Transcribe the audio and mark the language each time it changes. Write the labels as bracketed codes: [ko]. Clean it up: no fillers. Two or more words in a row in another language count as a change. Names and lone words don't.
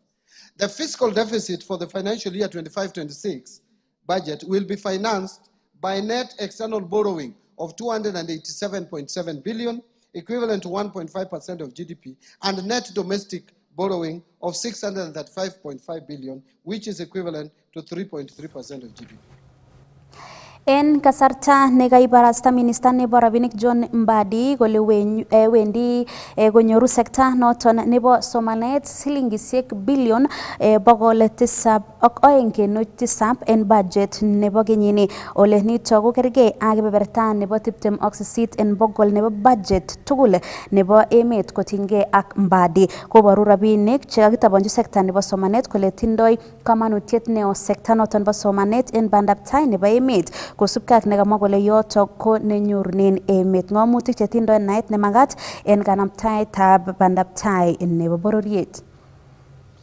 [en] The fiscal deficit for the financial year 25-26 budget will be financed by net external borrowing of 287.7 billion, equivalent to 1.5% of GDP, and net domestic borrowing of 635.5 billion, which is equivalent to 3.3% of GDP. [kln] En kasarta nekaibarasta minister nebo rabinik John Mbadi kole wendi konyoru sekta noton nebo somanet silingisiek bilion 702.7 en budget nebo kenyini ole nito ko kergei ak kebeberta nebo 28 en bogol nebo budget tugul nebo emet kotinygei ak Mbadi koboru rabinik chekakitabanchi sekta nebo somanet kole tindoi kamanutiet neo sekta noton nebo somanet en bandaptai nebo emet kosubkei ak nekamwa kole yotok ko nenyorunen emet ng'omutik chetindoi naet nemagat en kanaptaetab bandaptai nebo bororiet.